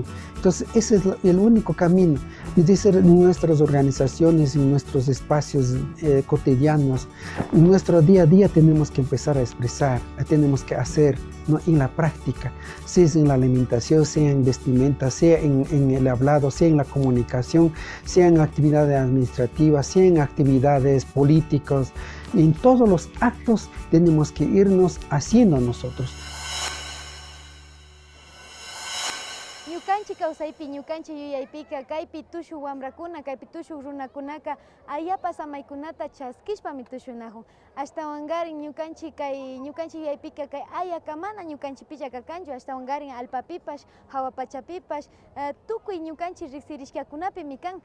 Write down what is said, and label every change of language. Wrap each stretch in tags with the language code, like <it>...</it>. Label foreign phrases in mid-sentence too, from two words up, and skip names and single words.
<es>Entonces ese es el único camino. Y de ser en nuestras organizaciones, en nuestros espacios cotidianos, en nuestro día a día tenemos que empezar a expresar, tenemos que hacer, ¿no?, en la práctica, sea en la alimentación, sea en vestimenta, sea en el hablado, sea en la comunicación, sea en actividades administrativas, sea en actividades políticas. En todos los actos tenemos que irnos haciendo nosotros.</es> <qu>Ñukanchik kawsaypi, ñukanchik yuyaypika, kaypi tushuq wamrakuna, kaypi tushuq runakunaka ayapas amaykunata chaskishpami tushunakun. Ashtawankarin ñukanchik yuyaypika kay ayaka mana ñukanchikpicha kakanchu, ashtawankarin allpapipash, hawapachapipash, tukuy ñukanchik riksirishkakunapimi kan.</qu>